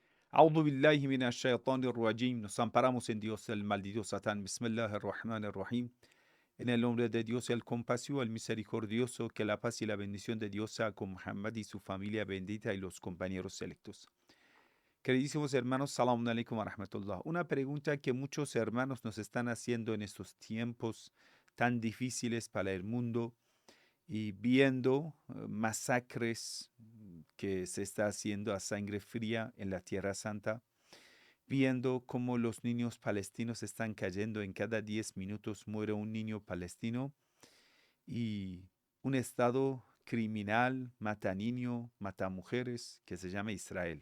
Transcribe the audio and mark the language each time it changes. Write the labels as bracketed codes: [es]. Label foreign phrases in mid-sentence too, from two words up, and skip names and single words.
[ar] أعوذ بالله من الشيطان الرجيم. [es] Nos amparamos en Dios, el maldito Satán. Bismillahirrahmanirrahim. En el nombre de Dios, el compasivo, el misericordioso, que la paz y la bendición de Dios sea con Muhammad y su familia bendita y los compañeros selectos. Queridísimos hermanos, [ar] سلام عليكم ورحمة الله. [es] Una pregunta que muchos hermanos nos están haciendo en estos tiempos tan difíciles para el mundo y viendo masacres que se está haciendo a sangre fría en la Tierra Santa, viendo cómo los niños palestinos están cayendo, en cada 10 minutos muere un niño palestino y un estado criminal mata niños, mata mujeres, que se llama Israel.